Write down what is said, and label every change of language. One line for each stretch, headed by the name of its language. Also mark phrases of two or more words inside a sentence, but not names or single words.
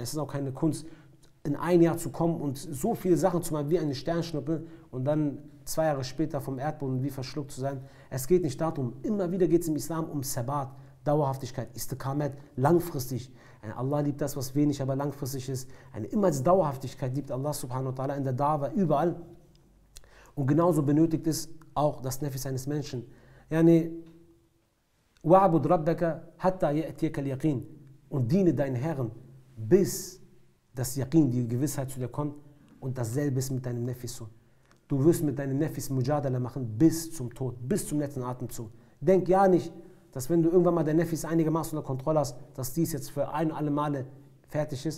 German: Es ist auch keine Kunst, in ein Jahr zu kommen und so viele Sachen zu machen wie eine Sternschnuppe und dann 2 Jahre später vom Erdboden wie verschluckt zu sein. Es geht nicht darum, immer wieder geht es im Islam um Sabat, Dauerhaftigkeit, Istiqamat, langfristig. Allah liebt das, was wenig, aber langfristig ist. Eine immer Dauerhaftigkeit liebt Allah
Arabic: سبحانه وتعالى
German: in der Dawa, überall. Und genauso benötigt es auch das Nefis eines Menschen.
Arabic: يعني، واعبد ربك حتى يأتيك اليقين.
German: Und diene deinen Herren, bis das Yaqin, die Gewissheit zu dir kommt. Und dasselbe ist mit deinem Nefis so. Du wirst mit deinem Nefis Mujadala machen bis zum Tod, bis zum letzten Atemzug. Denk ja nicht, dass wenn du irgendwann mal dein Nefis einigermaßen unter Kontrolle hast, dass dies jetzt für ein und alle Male fertig ist.